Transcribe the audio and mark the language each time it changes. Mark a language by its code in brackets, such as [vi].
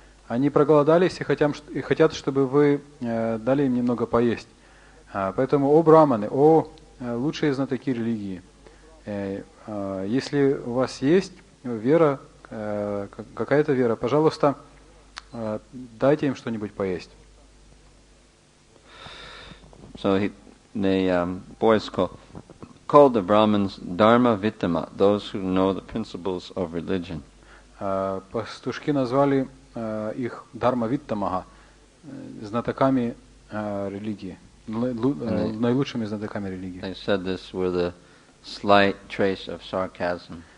[ru] Они проголодались и хотят, чтобы вы дали им немного поесть. Поэтому, о браманы, о лучшие знатоки религии, если у вас есть вера, какая-то вера, пожалуйста, дайте им что-нибудь поесть. [en] So the boys called the Brahmins Dharma Vittama, those who know the principles of religion. [ru] Пастушки назвали их Дharma Vittamaha, знатоками религии. Наилучшими знатоками религии. [en] They said this with a slight trace of sarcasm.